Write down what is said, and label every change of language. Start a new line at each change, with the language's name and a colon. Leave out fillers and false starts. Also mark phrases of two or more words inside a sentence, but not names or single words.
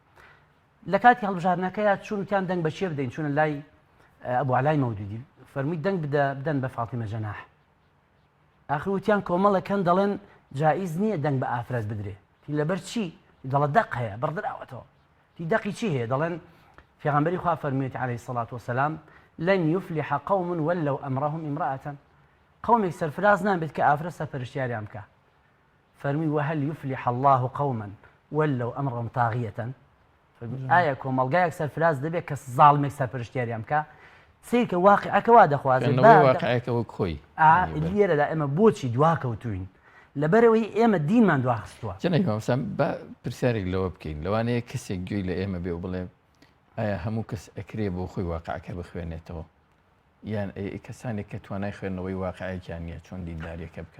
Central Kurdish: لە کاتی هەڵبژاردنەکەیە چوونتیان دەنگ بەچێ بدەین چونە لای ئەبوو عەلای مەودودی فەرمووی دەنگ بدەن بە فاتیمە جەناح ئاخر وتیان کۆمەڵەکەن دەڵێن جائیز نییە دەنگ بە ئافرەت بدرێ لەبەر چی دەڵە دەق هەیە بڕدراوەتەوە دەقی چی هەیە دەڵێن پێغەمبەری خوا فەرموویەتی
Arabic: عەلەیهی سەڵات وەسەلام لن يفلح قوم ولوا أمرهم امرأة
Central Kurdish: قومێک سەرفراز نابێت کە ئافرەت سەرپەرشتیاریان بکە فەرمووی
Arabic: وهل يفلح الله قوما ولوا أمرهم طاغية
Central Kurdish: ئایا کۆمەڵگایەک سەرفراز دەبێت کە زاڵمێک سەرپەرشتیاریان بکە سیرکە واقعەکە وا دەخوازێت واقعەکەەوە خۆی لێرەدا ئێمە بۆچی دواکەوتوین لەبەرەوەی ئێمە دینمان دواخستووە جەنێکسان بە پرسیارێک لەوە بکەین لەوانەیە کەسێک گوێی لە ئێمە بێ و بڵێ ئایا هەموو کەس ئەکرێ بۆ خۆی واقعەکە بخوێنێتەوە یان کەسانێک کە توانای خوێندنەوەی واقعەکیان نییە چۆن دینداریەکە بکەن